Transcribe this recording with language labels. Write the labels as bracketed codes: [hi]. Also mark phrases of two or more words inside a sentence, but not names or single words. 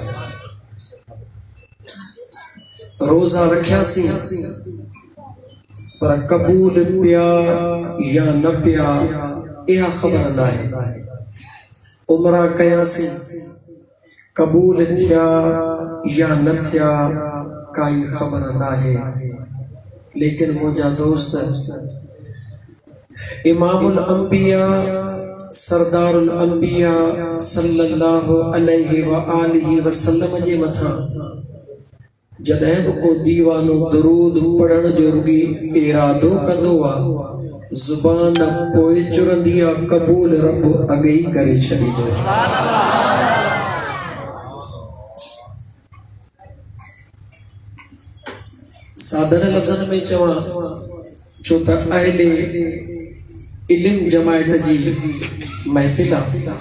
[sd] रोज़ा रखियासीं पर कबूल पिया या न पिया इहा ख़बर न आहे। उमरा कयासीं कबूल थिया या न थिया काई ख़बर न आहे। लेकिन मुंहिंजा दोस्त, [ar] إمام الأنبياء سردار الأنبياء صلى الله عليه وآله وسلم [sd] जे मथां जॾहिं बि को दीवानो दुरूद पढ़ण जो रुॻी इरादो कंदो आहे, ज़ुबान पोइ चुरंदी आहे, क़बूल रब अॻे ई करे छॾींदो। सादर लफ़्ज़नि में चवां छो त अहले इल्म जमायत जी महफ़िल आहे।